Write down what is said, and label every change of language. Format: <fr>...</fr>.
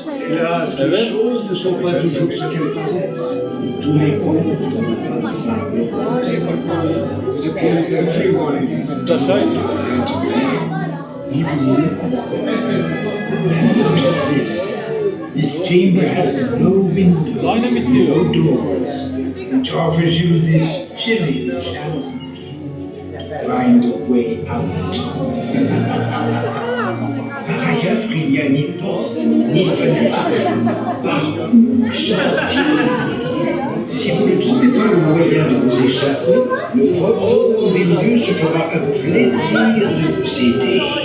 <fr>Hélas, les choses ne sont pas toujours ce qu'elles paraissent. Tous les comptes ne sont pas faits.</fr> <en>It appears everyone in this notice this. This chamber has no windows, no doors, which offers you this chilling challenge. Find a way out.</en> <fr>Par ailleurs, il n'y a ni porte, ni fenêtre. Par où sortir? Si vous ne trouvez pas le moyen de vous échapper, le fantôme des lieux se fera un plaisir de vous aider.</fr>